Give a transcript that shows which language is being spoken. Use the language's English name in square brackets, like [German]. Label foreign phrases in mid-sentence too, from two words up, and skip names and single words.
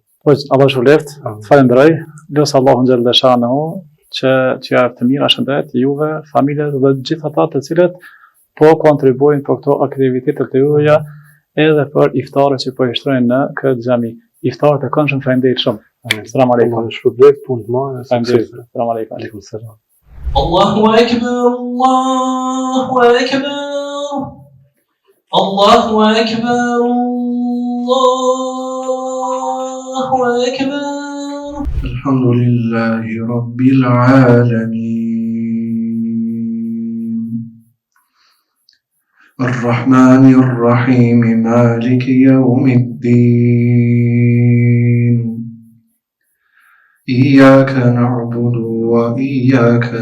[Albanian] Po Allah shpëleft, falenderoj, lutem Allahun [Arabic] جل شأنه [Albanian] që t'ju jap të mira shëndet juve, familjet dhe gjithë ata të cilët po kontribuojnë për këto aktivitete të juaja edhe për iftarët që po i shtrojnë në këtë xhami. Iftarët e këndshëm, faleminderit shumë. [Arabic] سلام عليكم. [Albanian] Shpërblet punë të mira. [Arabic] سلام عليكم. عليكم السلام. الله أكبر، الله أكبر. الله أكبر، الله أكبر. الحمد لله رب العالمين. الرحمن الرحيم مالك يوم الدين إياك نعبد وإياك